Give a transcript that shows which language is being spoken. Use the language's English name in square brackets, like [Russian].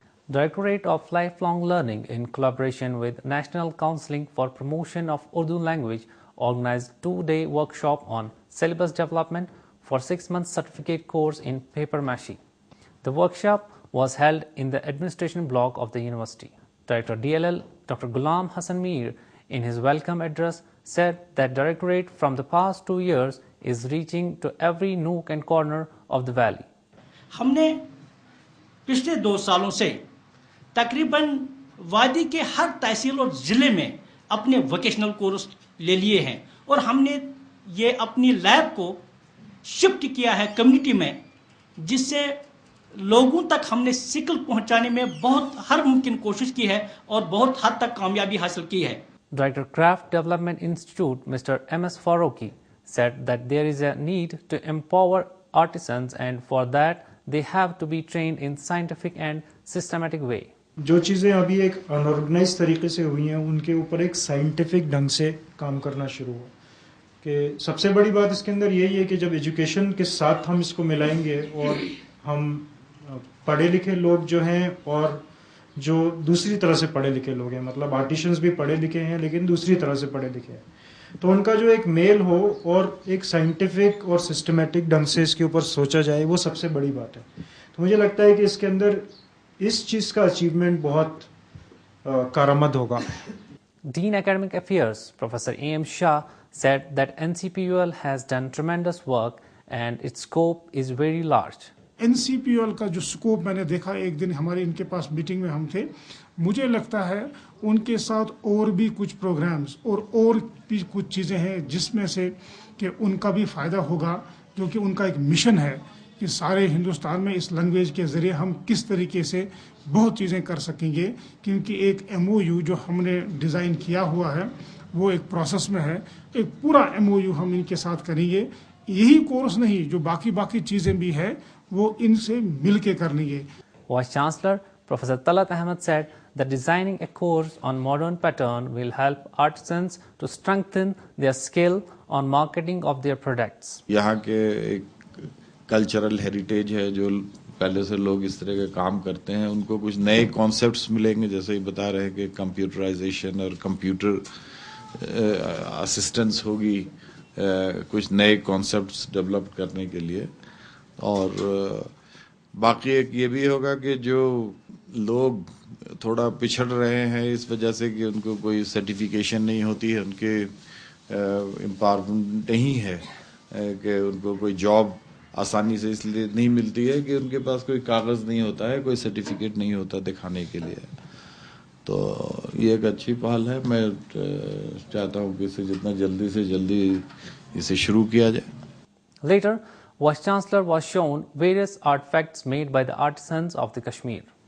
[English] Directorate of Lifelong Learning, in collaboration with National Counseling for Promotion of Urdu Language, organized a 2-day workshop on syllabus development for 6-month certificate course in paper mache. The workshop was held in the administration block of the university. Director DLL Dr. Ghulam Hassan Mir, in his welcome address, said that Directorate from the past 2 years is reaching to every nook and corner of the valley. [Hindi] हमने पिछले 2 सालों से तकरीबन वादी के हर तहसील और ज़िले में अपने वोकेशनल कोर्स ले लिए हैं और हमने ये अपनी लैब को शिफ्ट किया है कम्युनिटी में, जिससे लोगों तक हमने सिकल पहुंचाने में बहुत हर मुमकिन कोशिश की है और बहुत हद तक कामयाबी हासिल की है. [English] Director Craft Development Institute, Mr. M.S. Farouki, said that there is a need to empower artisans, and for that they have to be trained in scientific and systematic way. [Hindi] जो चीज़ें अभी एक अनऑर्गेनाइज तरीके से हुई हैं उनके ऊपर एक साइंटिफिक ढंग से काम करना शुरू हुआ. कि सबसे बड़ी बात इसके अंदर यही है कि जब एजुकेशन के साथ हम इसको मिलाएंगे और हम पढ़े लिखे लोग जो हैं और जो दूसरी तरह से पढ़े लिखे लोग हैं, मतलब आर्टिशंस भी पढ़े लिखे हैं लेकिन दूसरी तरह से पढ़े लिखे हैं, तो उनका जो एक मेल हो और एक साइंटिफिक और सिस्टमेटिक ढंग से इसके ऊपर सोचा जाए, वो सबसे बड़ी बात है. तो मुझे लगता है कि इसके अंदर इस चीज़ का अचीवमेंट बहुत कारआमद होगा. [English] Dean Academic Affairs, Professor A.M. Shah, said that NCPUL has done tremendous work and its scope is very large. [Hindi] NCPUL का जो स्कोप मैंने देखा, एक दिन हमारे इनके पास मीटिंग में हम थे, मुझे लगता है उनके साथ और भी कुछ प्रोग्राम्स और भी कुछ चीज़ें हैं जिसमें से कि उनका भी फ़ायदा होगा, क्योंकि उनका एक मिशन है कि सारे हिंदुस्तान में इस लैंग्वेज के ज़रिए हम किस तरीके से बहुत चीज़ें कर सकेंगे. क्योंकि एक MOU जो हमने डिज़ाइन किया हुआ है वो एक प्रोसेस में है, एक पूरा MOU हम इनके साथ करेंगे. यही कोर्स नहीं, जो बाकी चीज़ें भी है वो इनसे मिल के करनी है. [English] Vice Chancellor Professor Talat Ahmed said that designing a course on modern pattern will help artisans to strengthen their skill on marketing of their products. [Hindi] यहाँ के एक कल्चरल हेरिटेज है, जो पहले से लोग इस तरह के काम करते हैं, उनको कुछ नए कॉन्सेप्ट्स मिलेंगे, जैसे ही बता रहे हैं कि कंप्यूटराइजेशन और कंप्यूटर असिस्टेंस होगी कुछ नए कॉन्सेप्ट्स डेवलप करने के लिए. और बाकी एक ये भी होगा कि जो लोग थोड़ा पिछड़ रहे हैं इस वजह से कि उनको कोई सर्टिफिकेशन नहीं होती है, उनके एम्पावरमेंट नहीं है, कि उनको कोई जॉब आसानी से इसलिए नहीं मिलती है कि उनके पास कोई कागज़ नहीं होता है, कोई सर्टिफिकेट नहीं होता दिखाने के लिए. तो ये एक अच्छी पहल है. मैं चाहता हूँ कि इसे जितना जल्दी से जल्दी इसे शुरू किया जाए. [English] Later, Vice Chancellor was shown various artifacts made by the artisans of the Kashmir.